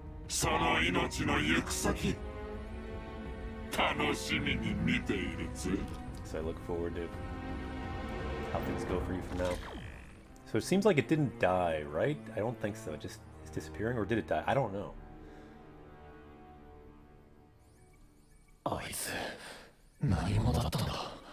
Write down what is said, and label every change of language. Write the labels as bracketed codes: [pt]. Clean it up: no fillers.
[ja] その命の行く先、楽しみに見ているぜ。 [en] So I look forward to how things go for you from now. So it seems like it didn't die, right? I don't think so. It just is disappearing, or did it die? I don't know. [ja] あいつ何者だったんだ。